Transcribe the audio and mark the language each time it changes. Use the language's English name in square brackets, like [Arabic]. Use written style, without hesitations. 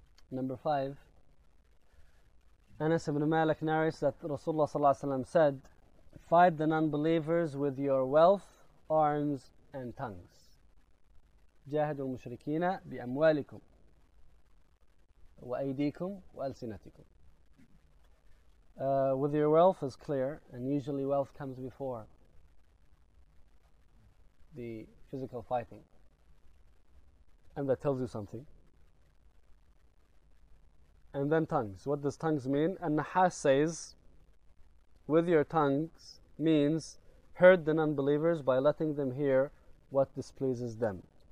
[English] Number five, Anas ibn Malik narrates that Rasulullah ﷺ said, "Fight the non-believers with your wealth, arms, and tongues." [Arabic] جاهدوا المشركين بأموالكم وأيديكم وألسنتكم. [English] With your wealth is clear, and usually wealth comes before the physical fighting, and that tells you something. And then tongues. What does tongues mean? And An-Nahas says, with your tongues means herd the non-believers by letting them hear what displeases them.